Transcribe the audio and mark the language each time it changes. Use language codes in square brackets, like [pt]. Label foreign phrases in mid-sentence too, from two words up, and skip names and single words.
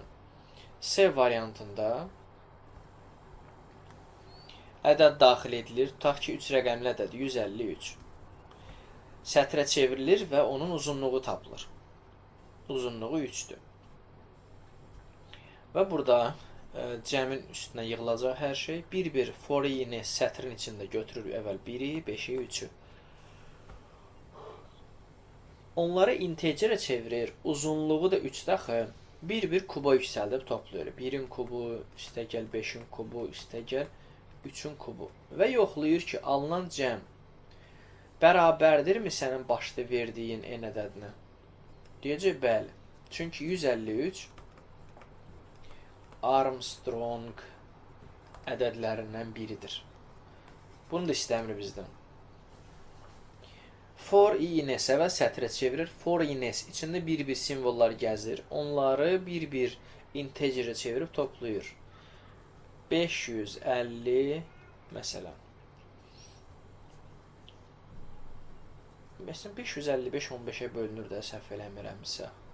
[az] C variantında ədəd daxil edilir. Tutaq ki, 3 rəqəmli ədəd 153. Sətrə çevrilir və onun uzunluğu tapılır. Uzunluğu 3-dür. Və burada cəmin üstünə yığılacaq hər şey. Bir for i-ni sətrin içində götürür əvvəl 1-i, 5-i, 3-ü. Onları integerə çevirir. Uzunluğu da 3 daxı. Bir kuba yüksəldib toplayır. 1-in kubu, üstəgəl 5-in kubu, üstəgəl 3-ün kubu. Və yoxlayır ki, alınan cəm bərabərdirmi sənin başda verdiyin n ədədinə? Deyəcək, bəli. Çünki 153 Armstrong ədədlərindən biridir. Bunu da istəmir bizdən. For i-nes əvvəl sətrə çevirir. For i-nes içində bir simvollar gəzir. Onları bir integerə çevirib toplayır. 550 məsələn. Məsələn, 555 15-ə bölünür də, səhv eləmirəmsə.